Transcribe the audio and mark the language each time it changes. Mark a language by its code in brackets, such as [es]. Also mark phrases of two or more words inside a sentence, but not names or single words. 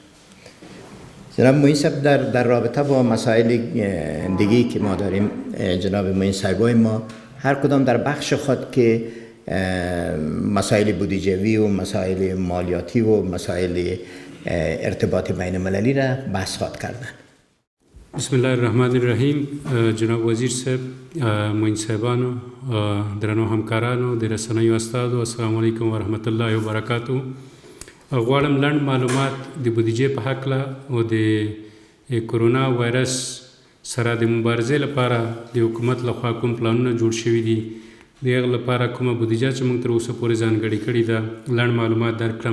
[fa] جناب معین صاحب در رابطه با مسائل دیگی که ما داریم، جناب معین صاحبای ما هر کدام در بخش خود که مسائل بودجوی و مسائل مالیاتی و مسائل ارتباط بین المللی را بحث خواهد کردن. [ar] بسم الله الرحمن الرحیم. [ps] جناب وزیر صاحب، معین صاحبانو، درنو همکارانو، د رسنیو استادو، [ar] السلام علیکم و رحمت الله و برکاتو. [ps] غواړم لنډ معلومات د بودیجې په هکله او د کرونا وایرس سره د مبارزې لپاره د حکومت لخوا کوم پلانونه جوړ شوي دي، د هغې لپاره کومه بودیجه چې موږ تر اوسه پورې ځانګړې کړې ده، لنډ معلومات درکړم.